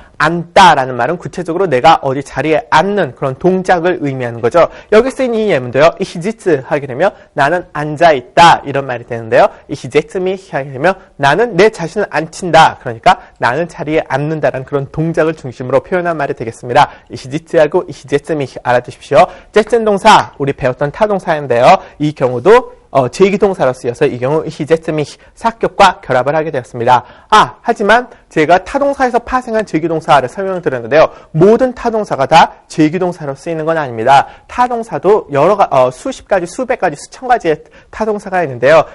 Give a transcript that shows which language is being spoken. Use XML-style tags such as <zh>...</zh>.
<ko>앉다라는 말은 구체적으로 내가 어디 자리에 앉는 그런 동작을 의미하는 거죠. 여기 쓰인 이 예문도요.</ko> <de>ich sitze</de> <ko>하게 되면 나는 앉아있다 이런 말이 되는데요.</ko> <de>ich setze mich</de> <ko>하게 되면 나는 내 자신을 앉힌다. 그러니까 나는 자리에 앉는다라는 그런 동작을 중심으로 표현한 말이 되겠습니다.</ko> <de>ich sitze</de> <ko>하고</ko> <de>ich setze mich</de> <ko>알아두십시오. setze는 동사, 우리 배웠던 타동사인데요. 이 경우도 제기동사로 쓰여서 이 경우</ko> <de>ich setze mich</de> <ko>사격과 결합을 하게 되었습니다. 하지만 제가 타동사에서 파생한 제기동사를 설명을 드렸는데요. 모든 타동사가 다 제기동사로 쓰이는 건 아닙니다. 타동사도 수십 가지, 수백 가지, 수천 가지의 타동사가 있는데요.</ko>